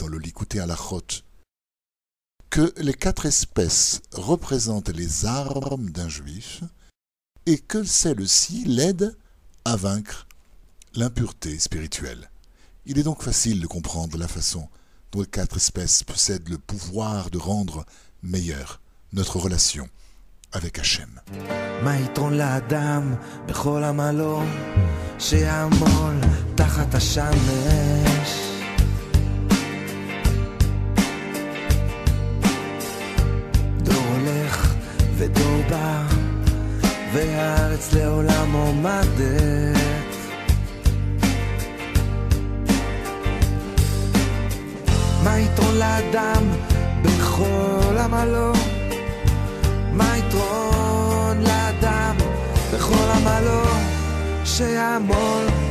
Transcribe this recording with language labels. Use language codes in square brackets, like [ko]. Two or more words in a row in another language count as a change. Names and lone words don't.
[fr] le Likutei Halachot que les 4 espèces représentent les armes d'un juif et que celles-ci l'aident à vaincre l'impureté spirituelle. Il est donc facile de comprendre la façon dont les 4 espèces possèdent le pouvoir de rendre meilleure notre relation avec Hachem. [he] תחת השמש דור הולך ודור בא והארץ לעולם עומדת מה יתרון לאדם בכל עמלו מה יתרון לאדם בכל עמלו שיעמול